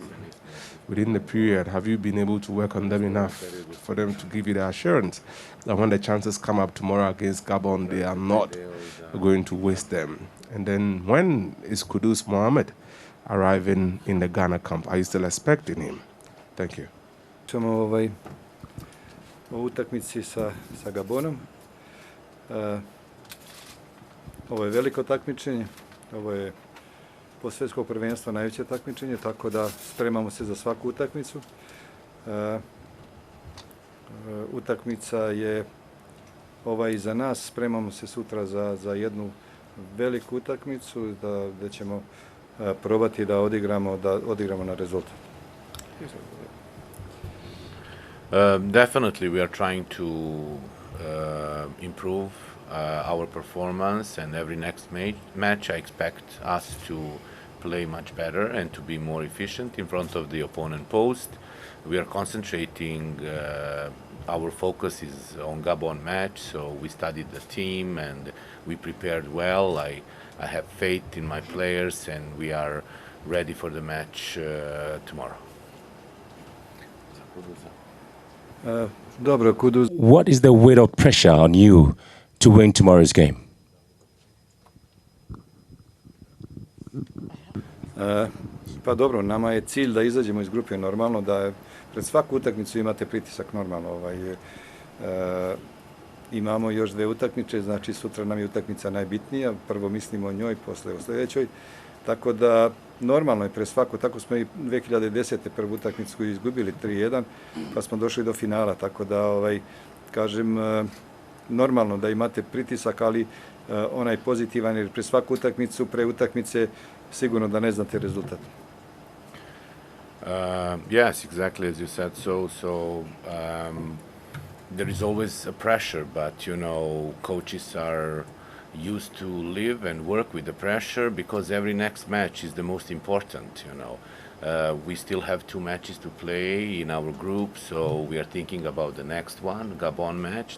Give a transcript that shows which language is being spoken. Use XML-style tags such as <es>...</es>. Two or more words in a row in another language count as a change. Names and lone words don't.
<en>Within the period, have you been able to work on them enough for them to give you the assurance that when the chances come up tomorrow against Gabon, they are not going to waste them? And then when is Kudus Mohamed arriving in the Ghana camp? Are you still expecting him? Thank you.</en> <sr>O utakmici sa Gabonom. Ovo je veliko takmičenje, ovo je po svjetskog prvenstva najveće takmičenje, tako da spremamo se za svaku utakmicu. Utakmica je iza nas, spremamo se sutra za jednu veliku utakmicu, da ćemo probati da odigramo na rezultat.</sr> <en>Definitely, we are trying to improve our performance, and every next match I expect us to play much better and to be more efficient in front of the opponent post. We are concentrating, our focus is on Gabon match, so we studied the team and we prepared well. I have faith in my players and we are ready for the match tomorrow. What is the weight of pressure on you to win tomorrow's game?</en> <sr>Pa dobro, nama je cilj da izađemo iz grupe normalno, da pred svaku utakmicu imate pritisak normalno. Imamo još 2 utakmice, znači sutra nam je utakmica najbitnija, prvo mislimo o njoj, posle o sljedećoj. Tako da normalno je pred svaku, tako smo i 2010. prvu utakmicu izgubili 3-1, pa smo došli do finala, tako da kažem normalno da imate pritisak, ali onaj pozitivan, jer pred svaku utakmicu, pre utakmice sigurno da ne znate rezultat.</sr> <en>Yes, exactly as you said. There is always a pressure, but coaches are used to live and work with the pressure because every next match is the most important. We still have 2 matches to play in our group, so we are thinking about the next one, Gabon match.</en>